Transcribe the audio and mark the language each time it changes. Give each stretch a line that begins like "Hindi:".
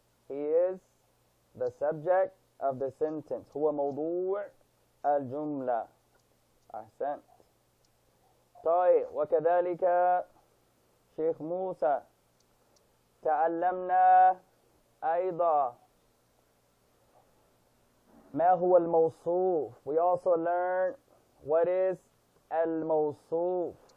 English: He is the subject of the sentence.
Arabic: هو موضوع الجملة. أحسنت. طيب وكذلك شيخ موسى تعلمنا أيضا ما هو الموصوف.
English: We also learn what is الموصوف.